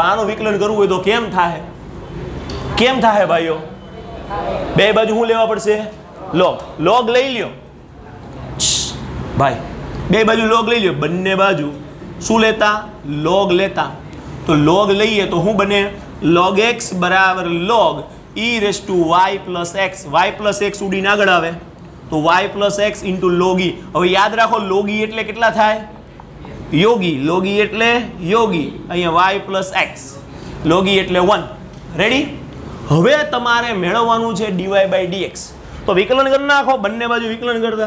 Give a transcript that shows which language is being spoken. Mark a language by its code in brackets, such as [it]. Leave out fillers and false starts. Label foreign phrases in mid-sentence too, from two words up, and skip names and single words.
[gu] આનું વિકલન કરવું હોય તો કેમ થાય? કેમ થાય ભાઈઓ? બે બાજુ શું લેવા પડશે? log લઈ લ્યો ભાઈ. બે બાજુ log લઈ લ્યો. બંને બાજુ શું લેતા? log લેતા. તો log લઈએ તો શું બને? log x બરાબર log y plus x. y plus x ઉડીને આગળ આવે તો y plus x into log e. હવે યાદ રાખો log e એટલે કેટલા થાય? યોગી. log e એટલે યોગી. અહીંયા y plus x. log e એટલે 1. રેડી? હવે તમારે મેળવવાનું છે dy/dx. તો વિકલન કરી નાખો. બંને બાજુ વિકલન કરતા.